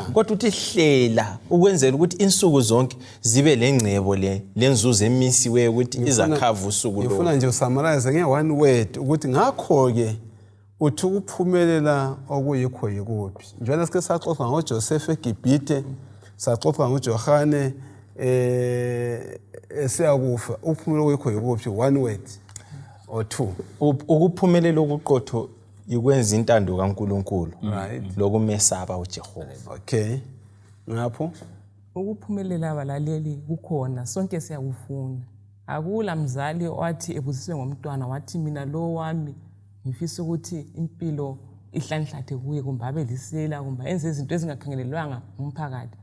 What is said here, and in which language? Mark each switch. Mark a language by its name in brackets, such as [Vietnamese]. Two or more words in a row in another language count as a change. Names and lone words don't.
[North Ndebele] Kodwa uthi hlela ukwenzela ukuthi insuku zonke zibe lengcebo lenzuzo emisiwe ukuthi izakhava usuku lo. Ngifuna nje usummarize nge- [English] one word [North Ndebele] ukuthi ngakho ke uthi ukuphumelela okuyikho yikuphi. Njengoba sike saxoxa ngoJoseph eGibhite, saxoxa ngoJohane esiyakufa. Ukuphumelela okuyikho yikuphi, [English] one word or two. [North Ndebele] Ukuphumelela okuqotho ikwenza intando kaNkulunkulu. [English] Right. [North Ndebele] Lokumesaba uJehova. Okay. Ngapho Ukuphumelela abalaleli kukhona sonke siyakufuna. Akula mzali owathi ebusiswe ngomntwana wathi mina lo wami ngifisa ukuthi impilo ihlanhlathe kuye kumbe abe lisela kumbe enze izinto ezingakhangelelwanga umphakathi.